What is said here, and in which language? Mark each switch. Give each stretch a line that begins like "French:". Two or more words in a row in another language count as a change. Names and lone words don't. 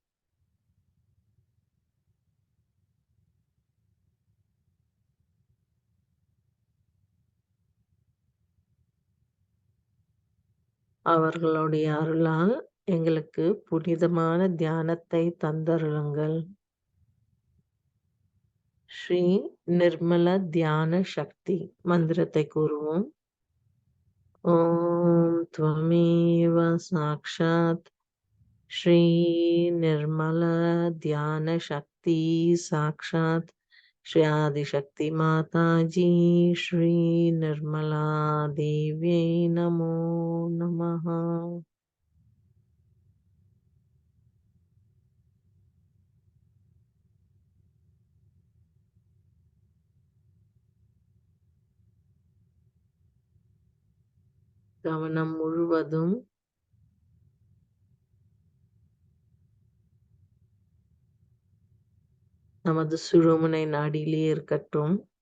Tamil: அவர்களுடைய அருளால் எங்களுக்கு புனிதமான தியானத்தை தந்தருளுங்கள். ஸ்ரீ நிர்மல தியான சக்தி மந்திரத்தை கூறுவோம்.
Sanskrit: ஓம் त्वमेव साक्षात् श्री निर्मल ध्यान शक्ति साक्षात् श्री आदिशक्ति माता जी श्री निर्मला देव्यै नमो नमः.
Tamil: கவனம் முழுவதும் நமது சுழுமுனை நாடியிலே இருக்கட்டும்.